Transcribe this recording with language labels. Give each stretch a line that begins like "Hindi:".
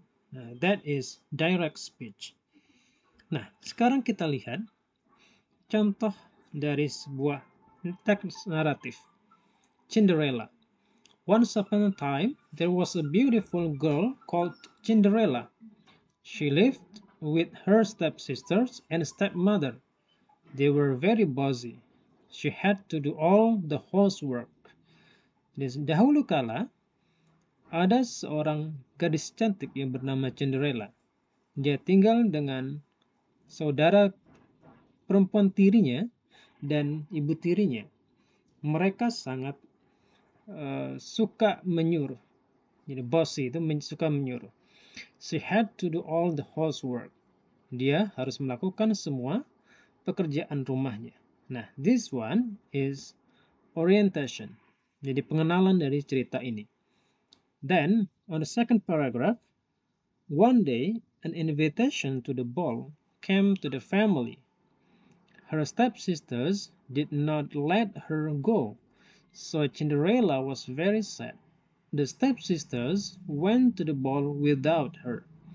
Indonesian: Nah,
English: that is direct speech.
Indonesian: Nah, sekarang kita lihat contoh dari sebuah teks naratif. Cinderella.
English: Once upon a time, there was a beautiful girl called Cinderella. She lived with her stepsisters and stepmother. They were very busy. She had to do all the housework.
Indonesian: Dahulu kala, ada seorang gadis cantik yang bernama Cinderella. Dia tinggal dengan saudara perempuan tirinya dan ibu tirinya. Mereka sangat suka menyuruh. Jadi bossy itu suka menyuruh.
English: She had to do all the housework.
Indonesian: Dia harus melakukan semua pekerjaan rumahnya.
English: Nah, this one is orientation.
Indonesian: Jadi pengenalan dari cerita ini.
English: Then, on the second paragraph, one day an invitation to the ball came to the family. Her stepsisters did not let her go, so Cinderella was very sad. The stepsisters went to the ball without her.